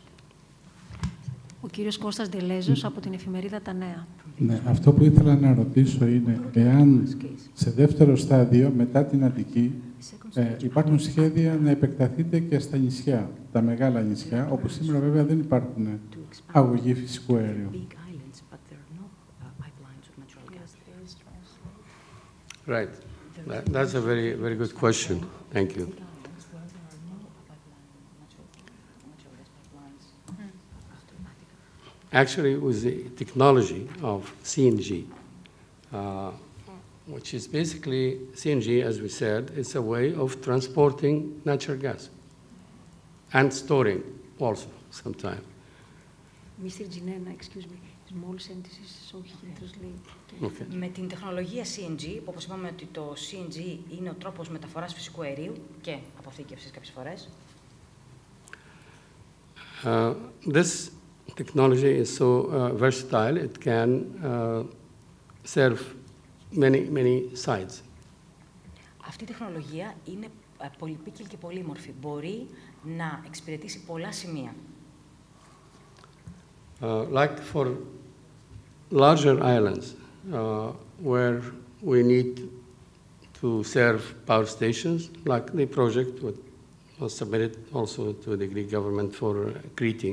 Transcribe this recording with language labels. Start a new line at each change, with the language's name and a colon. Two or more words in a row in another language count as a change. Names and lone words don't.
Greek: Ο κύριος Κώστας Ντελέζος από την εφημερίδα Τα Νέα. Ναι, αυτό που ήθελα να ρωτήσω είναι εάν σε δεύτερο στάδιο, μετά την Αττική, υπάρχουν σχέδια να επεκταθείτε και στα νησιά, τα μεγάλα νησιά, όπου σήμερα βέβαια δεν υπάρχουν αγωγοί φυσικού αερίου.
English: Right. That's a very, very good question. Thank you. Actually, with the technology of CNG, which is basically CNG, as we said, it's a way of transporting natural gas and storing also sometimes. Mr. Ginena, excuse me. Small entities, so he can translate. Okay.
Greek: Με την τεχνολογία CNG, που όπως είπαμε ότι το CNG είναι ο τρόπος μεταφοράς φυσικού αερίου και αποθήκευσης κάποιες φορές.
English: This technology is so versatile, it can serve many sides.
Greek: Αυτή η τεχνολογία είναι πολυπίκυλη και πολύμορφη. Μπορεί να εξυπηρετήσει πολλά σημεία.
English: Like for larger islands, where we need to serve power stations, like the project was submitted also to the Greek government for Crete.